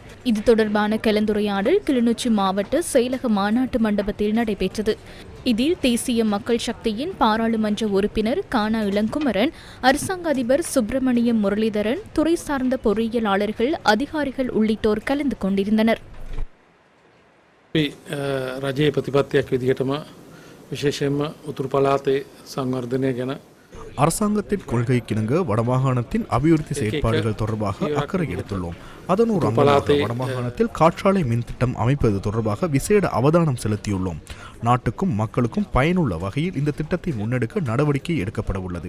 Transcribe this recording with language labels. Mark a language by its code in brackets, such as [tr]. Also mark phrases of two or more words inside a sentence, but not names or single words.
[ta] இது தொடர்பான கலந்துரையாடல் கிளிநொச்சி மாவட்ட செயலக மாநாட்டு மண்டபத்தில் நடைபெற்றது. இதில் தேசிய மக்கள் சக்தியின் பாராளுமன்ற உறுப்பினர் கானா இளங்குமரன், அரசாங்க அதிபர் சுப்பிரமணியம் முரளிதரன், துறை சார்ந்த பொறியியலாளர்கள், அதிகாரிகள் உள்ளிட்டோர் கலந்து கொண்டிருந்தனர். [si] රජයේ ප්‍රතිපත්තියක් විදිහටම විශේෂයෙන්ම උතුරු පළාතේ සංවර්ධනය ගැන [ta] அரசாங்கத்தின் கொள்கைக்கிணங்க வடமாகாணத்தின் அபிவிருத்தி செயற்பாடுகள் தொடர்பாக அக்கறை எடுத்துள்ளோம். அதன் ஒரு அங்கமாக வடமாகாணத்தில் காற்றாலை மின் திட்டம் அமைப்பது தொடர்பாக விசேட அவதானம் செலுத்தியுள்ளோம். நாட்டுக்கும் மக்களுக்கும் பயனுள்ள வகையில் இந்த திட்டத்தை முன்னெடுக்க நடவடிக்கை எடுக்கப்பட உள்ளது.